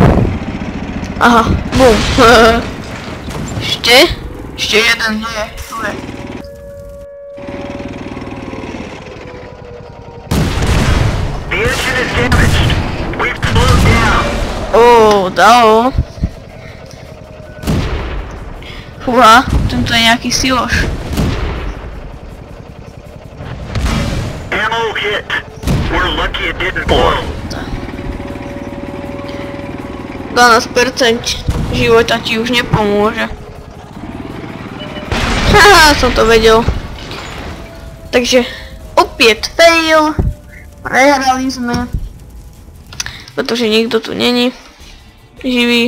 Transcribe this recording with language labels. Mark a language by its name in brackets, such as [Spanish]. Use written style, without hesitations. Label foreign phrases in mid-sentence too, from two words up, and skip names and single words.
[Slovak] Aha, bum. Ešte jeden, nie, tu je. Dalo. Fúha, tento je nejaký siloš. [English] Ammo hit. We're lucky it didn't blow. [Slovak] 12% života ti už nepomôže. Haha, som to vedel. Takže opäť fail. Prehrali sme. Pretože nikto tu není živý.